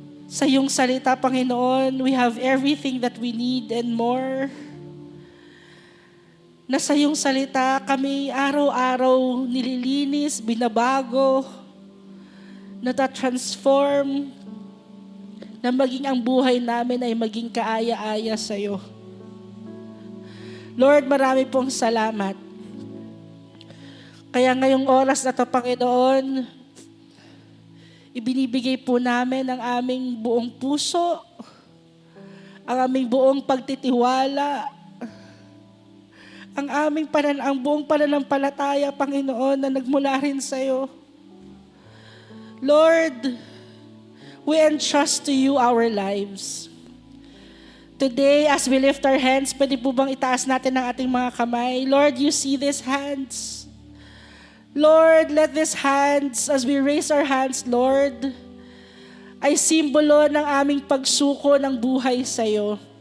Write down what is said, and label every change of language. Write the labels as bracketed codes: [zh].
[tl] Sa iyong salita, [en] Panginoon, we have everything that we need and more. [tl] Na sa iyong salita kami araw-araw nililinis, binabago, natatransform, na maging ang buhay namin ay maging kaaya-aya sa iyo. Lord, marami pong salamat. Kaya ngayong oras na ito, Panginoon, ibinibigay po namin ang aming buong puso, ang aming buong pagtitiwala, ang buong pananampalataya, Panginoon, na nagmula rin sa iyo. [en] Lord, we entrust to you our lives. Today, as we lift our hands, [tl] pwede po bang itaas natin ang ating mga kamay? [en] Lord, you see these hands. Lord, let these hands, as we raise our hands, Lord, [tl] ay simbolo ng aming pagsuko ng buhay sa iyo.